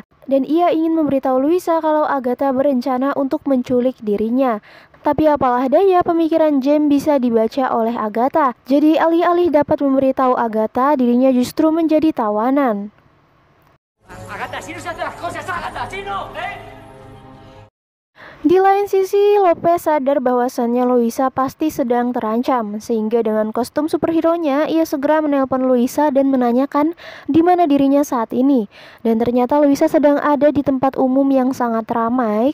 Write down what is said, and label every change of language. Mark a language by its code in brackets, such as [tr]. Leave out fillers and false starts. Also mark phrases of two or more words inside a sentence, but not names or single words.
[id] Dan ia ingin memberitahu Luisa kalau Agatha berencana untuk menculik dirinya. Tapi apalah daya, pemikiran James bisa dibaca oleh Agatha. Jadi alih-alih dapat memberitahu Agatha, dirinya justru menjadi tawanan. [es] Agatha, si no se hace las cosas, Agatha, si no, [id] Di lain sisi, Lopez sadar bahwasannya Luisa pasti sedang terancam, sehingga dengan kostum superhero-nya, ia segera menelpon Luisa dan menanyakan di mana dirinya saat ini. Dan ternyata Luisa sedang ada di tempat umum yang sangat ramai.